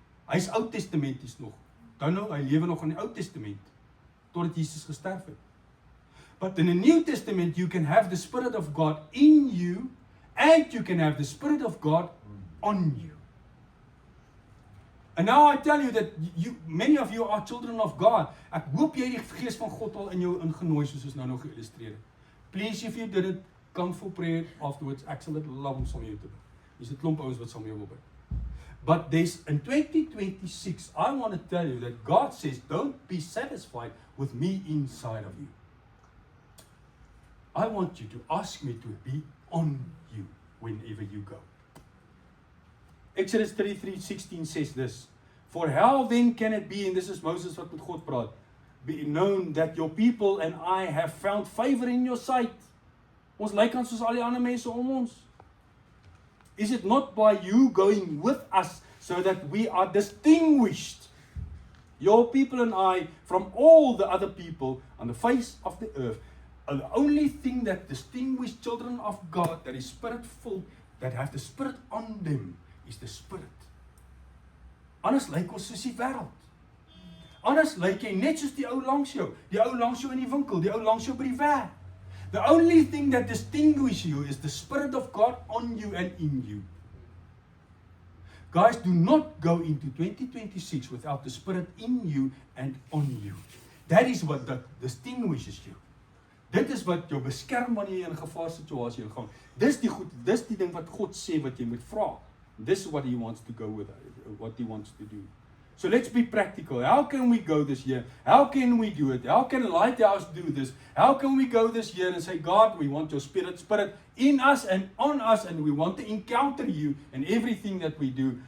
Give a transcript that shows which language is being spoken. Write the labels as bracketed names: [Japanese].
[Afrikaans] Hy's Oud Testamenties nog. Dan nou, hy lewe nog in die Ou Testament totdat Jesus gesterf het. [English] But in the New Testament, you can have the Spirit of God in you, and you can have the Spirit of God on you. And now I tell you that many of you are children of God. [Afrikaans] Ek hoop jy die gees van God al in jou ingenooi soos ons nou nog geïllustreer het. [English] Please, if you didn't, come for prayer afterwards. [Afrikaans] Ek sal dit love om saam met jou te bid. Dis 'n klomp ouens wat saam met jou wil bid. [English] But there's in 2026, I want to tell you that God says, don't be satisfied with me inside of you. I want you to ask me to be on you whenever you go. Exodus 33:16 says this, for how then can it be, and this is Moses [Afrikaans] wat met God praat, [English] be known that your people and I have found favor in your sight. [Afrikaans] Ons lyk aan soos al die ander mense om ons. [English] Is it not by you going with us so that we are distinguished, your people and I, from all the other people on the face of the earth? And the only thing that distinguishes children of God that is spirit-filled, that have the Spirit on them, is the Spirit. [Afrikaans] Anders lyk ons soos die wêreld. Anders lyk jy net soos die ou langs jou in die winkel, die ou langs jou by die werk. [English] The only thing that distinguishes you is the Spirit of God on you and in you. Guys, do not go into 2026 without the Spirit in you and on you. That is what that distinguishes you. [Afrikaans] Dit is wat jou beskerm wanneer jy in 'n gevaarsituasie gaan. Dis die ding wat God sê wat jy moet vra. [English] This is what He wants to go with, what He wants to do. So let's be practical. How can we go this year? How can we do it? How can Lighthouse do this? How can we go this year and say, God, we want your Spirit in us and on us, and we want to encounter you in everything that we do.